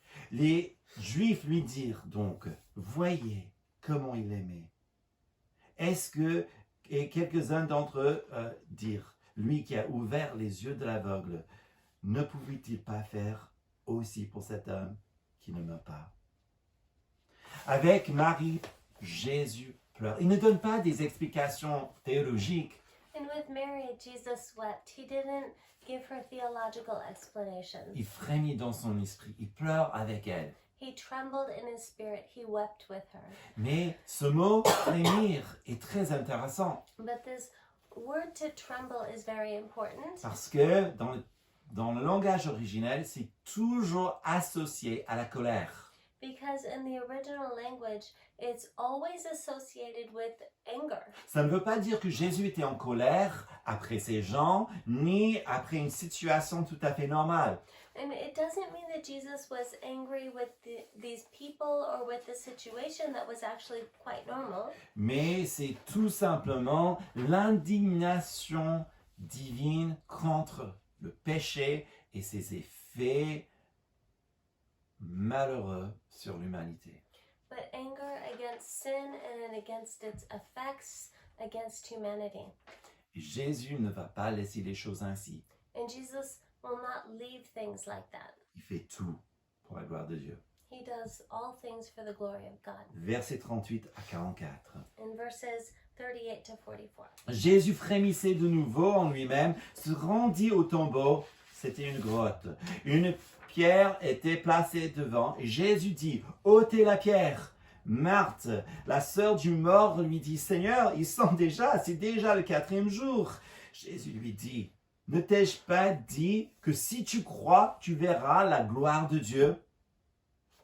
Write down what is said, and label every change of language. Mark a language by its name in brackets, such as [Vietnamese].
[French] Les Juifs lui dirent donc, « Voyez comment il aimait. » Est-ce que, et quelques-uns d'entre eux dirent, « Lui qui a ouvert les yeux de l'aveugle, ne pouvait-il pas faire aussi pour cet homme qui ne meurt pas? » Avec Marie, Jésus pleure. Il ne donne pas des explications théologiques. [English] And with Mary, Jesus wept. He didn't give her theological explanations. [French] Il frémit dans son esprit. Il pleure avec elle. [English] He trembled in his spirit. He wept with her. [French] Mais ce mot frémir est très intéressant [English] But this word to tremble is very important [French] parce que dans le langage originel, c'est toujours associé à la colère. [English] because in the original language, it's always associated with anger. [French] Ça ne veut pas dire que Jésus était en colère après ces gens, ni après une situation tout à fait normale. [English] And it doesn't mean that Jesus was angry with these people or with the situation that was actually quite normal. [French] Mais c'est tout simplement l'indignation divine contre le péché et ses effets malheureux sur l'humanité. [English] But anger against sin and against its effects against humanity. [French] Et Jésus ne va pas laisser les choses ainsi. [English] And Jesus will not leave things like that. [French] Il fait tout pour la gloire de Dieu. [English] He does all things for the glory of God. [French] Versets 38 à 44. [English] In verses 38 to 44. [French] Jésus frémissait de nouveau en lui-même, se rendit au tombeau. C'était une grotte. Une pierre était placée devant et Jésus dit, « ôtez la pierre !» Marthe, la sœur du mort, lui dit, « Seigneur, ils sont déjà, c'est déjà le 4e jour. » Jésus lui dit, « Ne t'ai-je pas dit que si tu crois, tu verras la gloire de Dieu ?»